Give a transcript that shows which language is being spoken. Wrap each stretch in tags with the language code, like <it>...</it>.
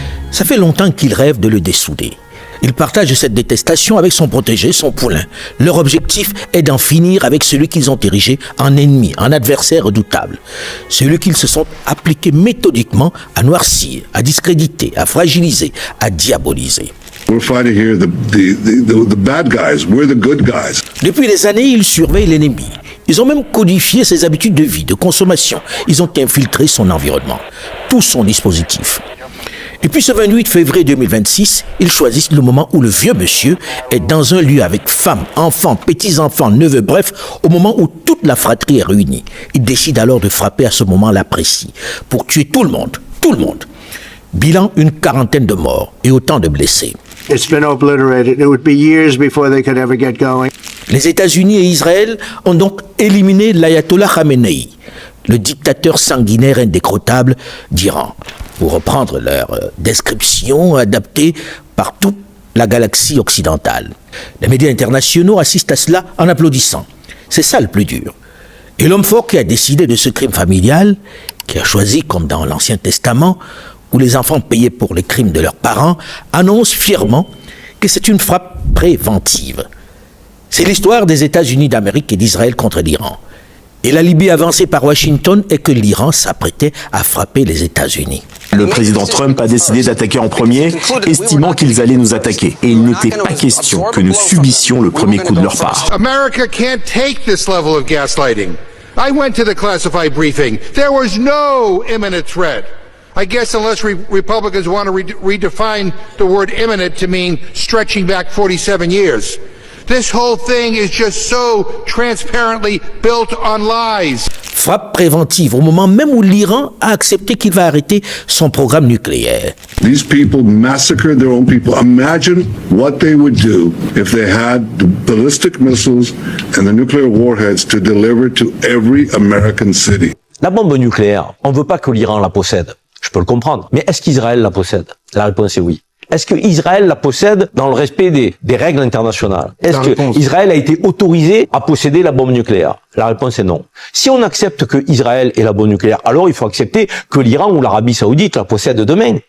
<fr>Ça fait longtemps qu'il rêve de le dessouder. Il partage cette détestation avec son protégé, son poulain. Leur objectif est d'en finir avec celui qu'ils ont érigé en ennemi, en adversaire redoutable. Celui qu'ils se sont appliqués méthodiquement à noircir, à discréditer, à fragiliser, à diaboliser.</fr> <en>We're fighting here the bad guys. We're the good guys.</en> <fr>Depuis des années, ils surveillent l'ennemi. Ils ont même codifié ses habitudes de vie, de consommation. Ils ont infiltré son environnement, tout son dispositif. Et puis ce 28 février 2026, ils choisissent le moment où le vieux monsieur est dans un lieu avec femmes, enfants, petits-enfants, neveux, bref, au moment où toute la fratrie est réunie. Ils décident alors de frapper à ce moment-là précis, pour tuer tout le monde, tout le monde. Bilan, une quarantaine de morts et autant de blessés.</fr> <en>It's been obliterated. It would be years before they could ever get going.</en> <fr>Les États-Unis et Israël ont donc éliminé l'ayatollah Khamenei, le dictateur sanguinaire indécrottable d'Iran, pour reprendre leur description adaptée par toute la galaxie occidentale. Les médias internationaux assistent à cela en applaudissant. C'est ça le plus dur. Et l'homme fort qui a décidé de ce crime familial, qui a choisi, comme dans l'Ancien Testament, où les enfants payaient pour les crimes de leurs parents, annonce fièrement que c'est une frappe préventive. C'est l'histoire des États-Unis d'Amérique et d'Israël contre l'Iran. Et la Libye avancée par Washington est que l'Iran s'apprêtait à frapper les États-Unis. Le président Trump a décidé d'attaquer en premier, estimant qu'ils allaient nous attaquer. Et il n'était pas question que nous subissions le premier coup de leur part.</fr> <en>America can't take this level of gaslighting. I went to the classified briefing. There was no imminent threat. I guess unless Republicans want to redefine the word imminent to mean stretching back 47 years. This whole thing is just so transparently built on lies.</en> <fr>Frappe préventive au moment même où l'Iran a accepté qu'il va arrêter son programme nucléaire.</fr> <en>These people massacred their own people. Imagine what they would do if they had the ballistic missiles and the nuclear warheads to deliver to every American city.</en> <fr>La bombe nucléaire, on ne veut pas que l'Iran la possède. Je peux le comprendre. Mais est-ce qu'Israël la possède? La réponse est oui. Est-ce que Israël la possède dans le respect des règles internationales? Est-ce que Israël a été autorisé à posséder la bombe nucléaire? La réponse est non. Si on accepte que Israël ait la bombe nucléaire, alors il faut accepter que l'Iran ou l'Arabie Saoudite la possèdent demain.</fr>